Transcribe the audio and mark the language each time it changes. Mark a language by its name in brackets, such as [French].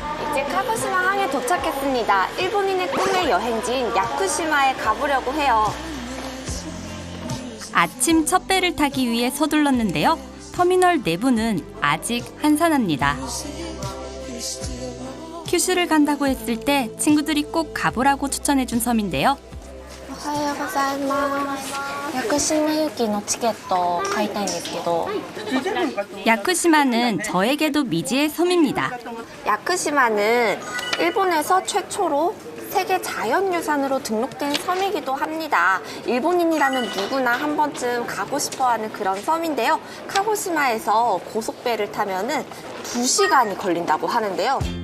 [Korean] 이제 카고시마 항에 도착했습니다. 일본인의 꿈의 여행지인 야쿠시마에 가보려고 해요. 아침 첫 배를 타기 위해 서둘렀는데요. 터미널 내부는 아직 한산합니다. 큐슈를 간다고 했을 때 친구들이 꼭 가보라고 추천해준 섬인데요. [Japanese] おはようございます。屋久島行きのチケットを買いたいんですけど。 [Korean] 야쿠시마는 저에게도 미지의 섬입니다. 야쿠시마는 일본에서 최초로 세계 자연유산으로 등록된 섬이기도 합니다. 일본인이라면 누구나 한 번쯤 가고 싶어하는 그런 섬인데요. 카고시마에서 고속배를 타면은 2시간이 걸린다고 하는데요.